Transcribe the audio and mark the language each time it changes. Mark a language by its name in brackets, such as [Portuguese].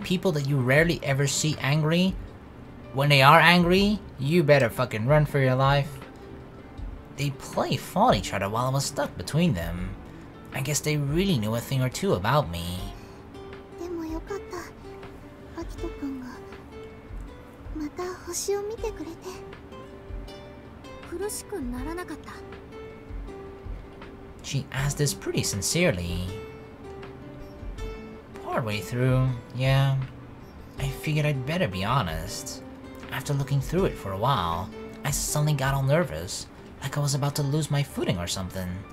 [English] People that you rarely ever see angry, when they are angry, you better fucking run for your life. They fought each other while I was stuck between them. I guess they really knew a thing or two about me. [Japanese] でもよかったアキト君がまた星を見てくれて苦しくならなかった [English] She asked this pretty sincerely. Partway through, yeah, I figured I'd better be honest. After looking through it for a while, I suddenly got all nervous, like I was about to lose my footing or something.